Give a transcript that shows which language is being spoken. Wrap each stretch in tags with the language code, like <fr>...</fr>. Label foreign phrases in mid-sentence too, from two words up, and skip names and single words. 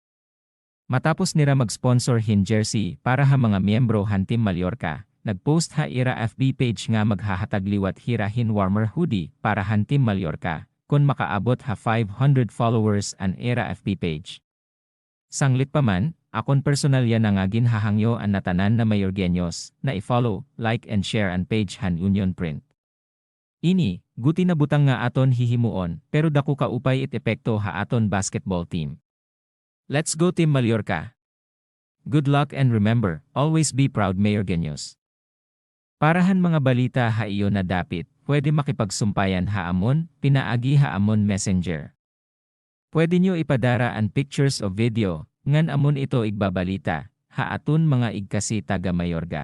<war>Matapos nira mag-sponsor hin jersey para ha mga miyembro han Team Mallorca, nagpost ha ira FB page nga maghahatag liwat hira hin</war> <en>warmer hoodie</en> <war>para han Team Mallorca, kung makaabot ha 500 followers an ira FB page. Sanglit pa man, akon personal yan nga ginhahangyo ang natanan na Mayorgenyos na i-follow,</war> <en>like and share</en> <war>ang page han Union Print. Ini, guti na butang nga aton hihimuon, pero dako kaupay it epekto ha aton basketball team.</war> <en>Let's go Team Mallorca! Good luck and remember, always be proud Mayorgenyos.</en> <war>Parahan mga balita ha iyo na dapit, pwede makipagsumpayan ha amon, pinaagi ha amon messenger. Pwede nyo ipadara ang pictures o video, ngan amon ito igbabalita, ha aton mga igkasi taga Mayorga.</war>